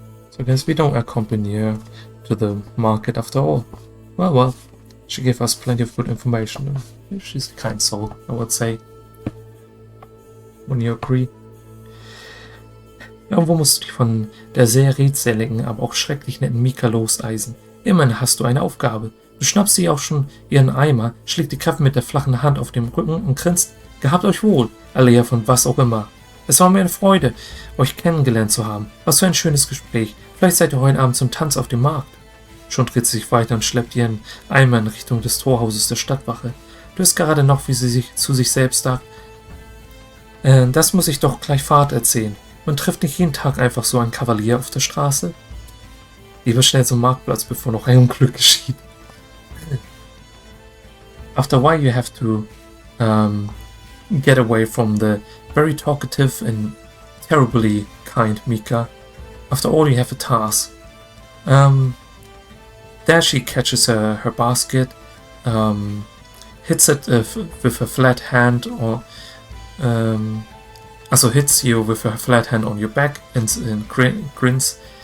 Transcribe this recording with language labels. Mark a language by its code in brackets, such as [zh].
[en] So I guess we don't accompany her to the market after all. Well, she gave us plenty of good information. She's a kind soul, I would say. Wouldn't you agree? [de] Irgendwo musst du dich von der sehr redseligen, aber auch schrecklich netten Mika loseisen. Immerhin hast du eine Aufgabe. Du schnappst sie auch schon ihren Eimer, schlägt die Kappe mit der flachen Hand auf dem Rücken und grinst. Gehabt euch wohl, Alea von was auch immer. Es war mir eine Freude, euch kennengelernt zu haben. Was für ein schönes Gespräch. Vielleicht seid ihr heute Abend zum Tanz auf dem Markt. Schon dreht sie sich weiter und schleppt ihren Eimer in Richtung des Torhauses der Stadtwache. Du hörst gerade noch, wie sie sich zu sich selbst sagt. Das muss ich doch gleich Fahrt erzählen. Man trifft nicht jeden Tag einfach so einen Kavalier auf der Straße. Lieber schnell zum Marktplatz, bevor noch ein Unglück geschieht. [en] After a while you have to get away from the very talkative and terribly kind Mika. After all, you have a task. There she catches her basket, hits it with her flat hand, or hits you with her flat hand on your back and grins.